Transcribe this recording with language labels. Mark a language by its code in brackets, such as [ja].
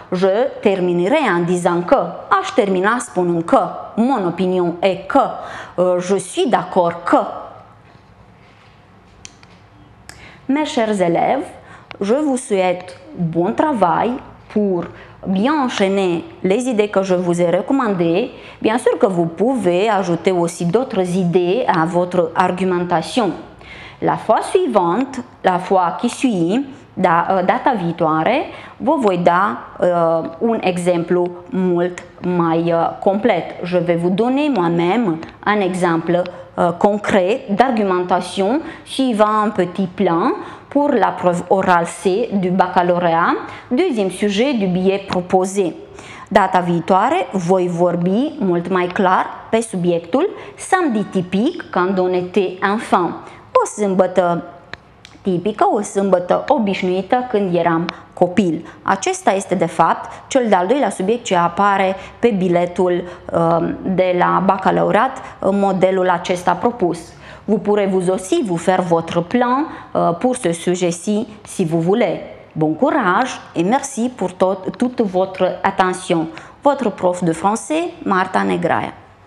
[fr] Je terminerai en disant că, [ro] aș termina spunând că, [fr] mon opinion est că, je suis d'accord că. Mes chers élèves, je vous souhaite bon travail pour bien enchaîner les idées que je vous ai recommandées, bien sûr que vous pouvez ajouter aussi d'autres idées à votre argumentation. La fois suivante, la fois qui suit, [ro] data viitoare, vă voi da un exemplu mult mai complet. [fr] Je vais vous donner moi-même un exemple concret d'argumentation suivant un petit plan pour la preuve orale C du baccalauréat, deuxième sujet du billet proposé. [ro] Data viitoare voi vorbi mult mai clar pe subiectul samedi tipic [fr] quand on était enfant. [ro] O sâmbătă tipică, o sâmbătă obișnuită când eram copil. Acesta este de fapt cel de-al doilea subiect ce apare pe biletul de la baccalauréat, modelul acesta propus. [fr] Vous pourrez vous aussi vous faire votre plan pour ce sujet-ci si vous voulez. Bon courage et merci pour toute votre attention. Votre prof de français, Marta Negraia.